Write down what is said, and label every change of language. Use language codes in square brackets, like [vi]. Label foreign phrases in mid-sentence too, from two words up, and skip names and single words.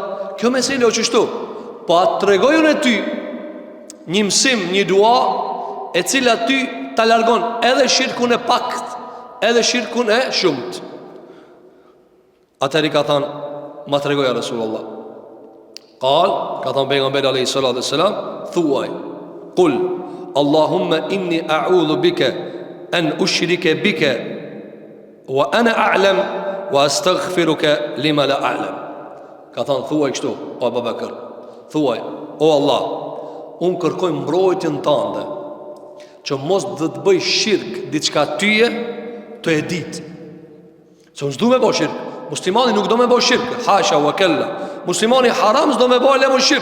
[sq] Kjo meselë është kështu. Po atë tregojun e ty një mësim, një dua e cila ty ta largon edhe shirkun e pakt, edhe shirkun e shumt. Atëri ka thënë, ma tregoja Rasulullah. Ka thënë pejgamberi [ar] عليه الصلاة والسلام, [sq] thuaj, [ar] قل اللهم إني أعوذ بك أن أشرك بك وأنا أعلم وأستغفرك لما لا أعلم. [sq] Ka thënë, thuaj kështu, o Abu Bakr, thuaj, o Allah, unë kërkoj mbrojtjen tënde që mos dhe të bëj shirk diçka tyje të e ditë. Se unë s'du me bo shirk. Muslimani nuk do me bo shirk, [ar] حاشا وكلا. [sq] Muslimani haram s'do me bo lemo shirk.